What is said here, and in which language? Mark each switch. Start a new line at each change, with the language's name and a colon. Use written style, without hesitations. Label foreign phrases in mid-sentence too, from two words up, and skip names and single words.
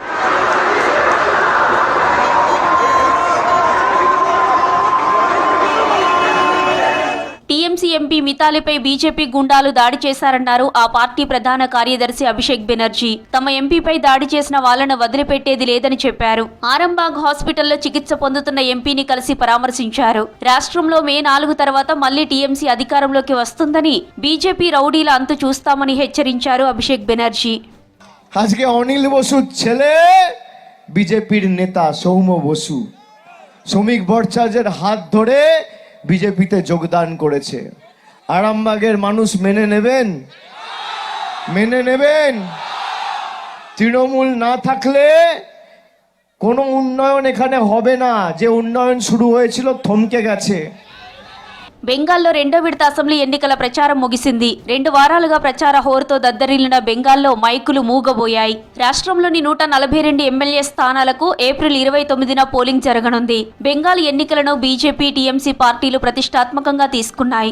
Telugu: టీఎంసీ ఎంపీ మితాలీపై బీజేపీ గుండాలు దాడి చేశారన్నారు ఆ పార్టీ ప్రధాన కార్యదర్శి అభిషేక్ బెనర్జీ. తమ ఎంపీపై దాడి చేసిన వాళ్లను వదిలిపెట్టేది లేదని చెప్పారు. ఆరంబాగ్ హాస్పిటల్లో చికిత్స పొందుతున్న ఎంపీని కలిసి పరామర్శించారు. రాష్ట్రంలో మే 4 తర్వాత మళ్లీ టీఎంసీ అధికారంలోకి వస్తుందని, బీజేపీ రౌడీల అంతు చూస్తామని హెచ్చరించారు అభిషేక్ బెనర్జీ.
Bangla: আজকে অনিল বসুর ছেলে বিজেপির নেতা সৌম্য বসু শ্রমিক ভট্টাচার্যের হাত ধরে বিজেপিতে যোগদান করেছে। আরামবাগের মানুষ মেনে নেবেন? তৃণমূল না থাকলে কোনো উন্নয়ন এখানে হবে না। যে উন্নয়ন শুরু হয়েছিল থমকে গেছে।
Telugu: బెంగాల్లో రెండో విడత అసెంబ్లీ ఎన్నికల ప్రచారం ముగిసింది. 2 వారాలుగా ప్రచార హోరుతో దద్దరిల్లిన బెంగాల్లో మైకులు మూగబోయాయి. రాష్ట్రంలోని 142 ఎమ్మెల్యే స్థానాలకు ఏప్రిల్ 29న పోలింగ్ జరగనుంది. బెంగాల్ ఎన్నికలను బీజేపీ, టీఎంసీ పార్టీలు ప్రతిష్టాత్మకంగా తీసుకున్నాయి.